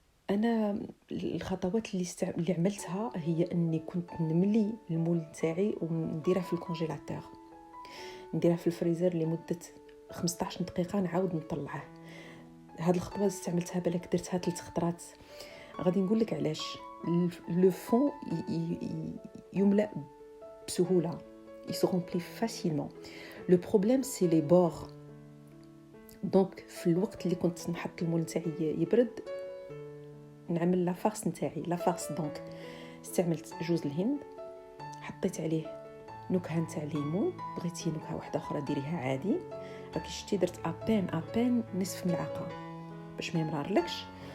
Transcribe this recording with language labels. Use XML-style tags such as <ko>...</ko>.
<ar>انا الخطوات اللي عملتها هي اني كنت نملي المول تاعي ونديرها في الكونجيلاتور، نديرها في الفريزر لمده 15 دقيقه، نعاود نطلعه. هاد الخطوه استعملتها بالك درتها 3 خطرات. غادي نقول لك علاش. لو فون يملأ بسهوله،</ar> <fr>il se remplit facilement. Le problème c'est les bords.</fr> <ar>دونك في الوقت اللي كنت نحط المول تاعي يبرد نعمل لا فارس نتاعي. لا فارس دونك استعملت جوز الهند، حطيت عليه نكهه نتاع ليمون. بغيتي نكهه واحده اخرى ديريها عادي. راكي شتي درت ابان نصف ملعقه باش ما يمرارلكش.</ar>